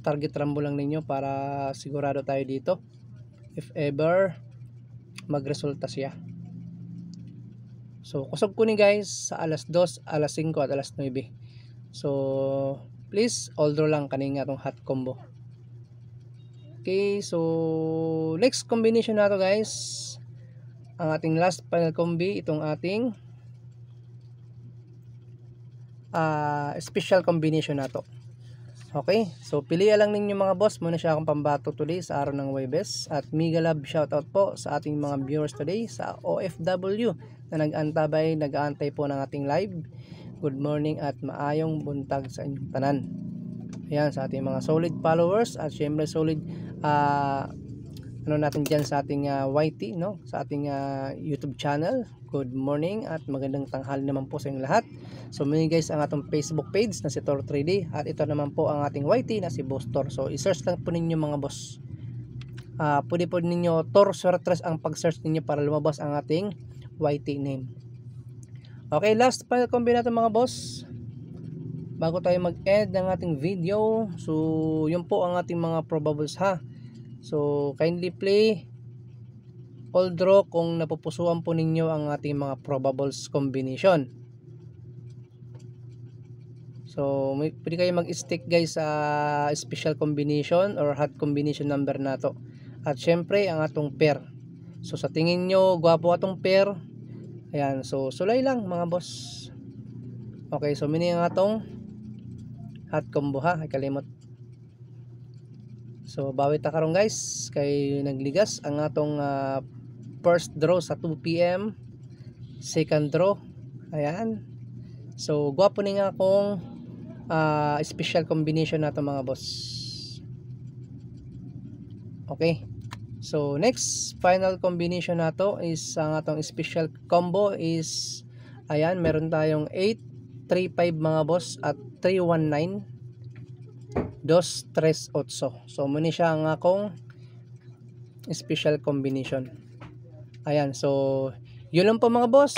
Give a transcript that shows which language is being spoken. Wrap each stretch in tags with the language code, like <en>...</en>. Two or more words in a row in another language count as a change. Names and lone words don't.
<tl>Target rambo lang ninyo para sigurado tayo dito if ever magresulta siya.</tl> <ceb>So kusog ko ni guys sa alas 2, alas 5 at alas 9. So please</ceb> <en>all draw</en> <ceb>lang kaning atong</ceb> <en>hot combo.</en> <ceb>Okay, so</ceb> <en>next combination</en> <ceb>nato guys, ang ating</ceb> <en>last final combi,</en> <ceb>itong ating</ceb> <en>special combination</en> <ceb>nato. Okay, so piliya lang ninyo mga boss. Muna siya akong pambato today</ceb> <tl>sa araw ng Webes. At</tl> <en>mega love shoutout</en> <tl>po sa ating mga viewers today sa OFW na nag-aantay po ng ating live.</tl> <en>Good morning</en> <ceb>at maayong buntag sa inyong tanan.</ceb> <tl>Ayan, sa ating mga</tl> <en>solid followers</en> <tl>at syempre solid ano natin dyan sa ating YT, no? Sa ating</tl> <en>YouTube channel. Good morning</en> <tl>at magandang tanghali naman po sa inyong lahat. So muli guys ang atong</tl> <en>Facebook page</en> <tl>na si Tor 3D at ito naman po ang ating YT na si Boss Tor. So i-search lang po ninyo mga boss. Pwede po ninyo Tor Suartres ang pag-search ninyo para lumabas ang ating YT name. Okay, last final combi natin mga boss. Bago tayo mag-end ng ating video, so yun po ang ating mga probables ha. So</tl> <en>kindly play all draw</en> <tl>kung napupusuan po ninyo ang ating mga</tl> <en>probables combination.</en> <tl>So pwede kayo mag-stick guys sa</tl> <en>special combination or hot combination number</en> <tl>nato.</tl> <ceb>At syempre ang atong pair. So sa tingin nyo gwapo atong pair, ayan, so sulay lang mga boss. Okay, so mini ang atong</ceb> <en>hot combo</en> <ceb>ha, ay kalimot. So bawit ta karon guys kay nagligas ang atong</ceb> <en>first draw</en> <ceb>sa 2 PM,</ceb> <en>second draw.</en> <ceb>Ayan. So gwapo ni nga akong</ceb> <en>special combination</en> <ceb>nato mga boss. Okay. So</ceb> <en>next final combination</en> <ceb>nato is ang atong</ceb> <en>special combo</en> <ceb>is ayan,</ceb> <tl>meron tayong</tl> <ceb>835 mga boss at 319 238. So muna siya ang akong</ceb> <en>special combination.</en> <tl>Ayan, so yun lang po mga boss.</tl>